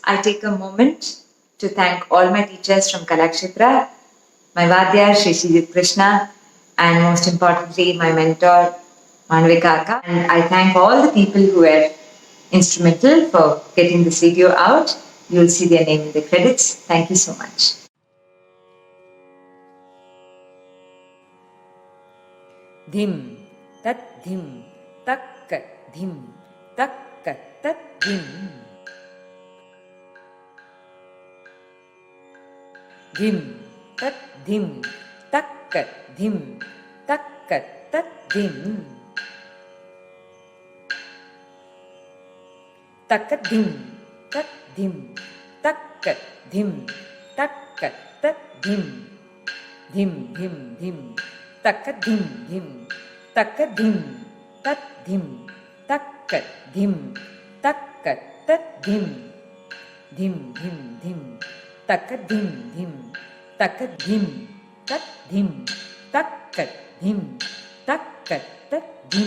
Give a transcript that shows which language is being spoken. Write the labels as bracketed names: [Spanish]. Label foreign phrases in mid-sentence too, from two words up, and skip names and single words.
[English] I take a moment to thank all my teachers from Kalakshetra, my Vadya, Shri Srijit Krishna, and most importantly, my mentor, Manvika Akka. And I thank all the people who were instrumental for getting this video out. You will see their name in the credits. Thank you so much. Dhim, tat dhim, takkat dhim, takkat tat dhim. Dhim, tat dhim, takkat dhim, takkat tat dhim. Takkat dhim, tat dhim, takkat dhim, takkat tat dhim. Dhim, dhim, dhim, takkat dhim, dhim, தக்க திம் தத் திம் தக்க திம் தக்க தத் திம் திம் திம் திம் தக்க திம் திம் தக்க திம் தத் திம் தக்க திம் தக்க தத் திம்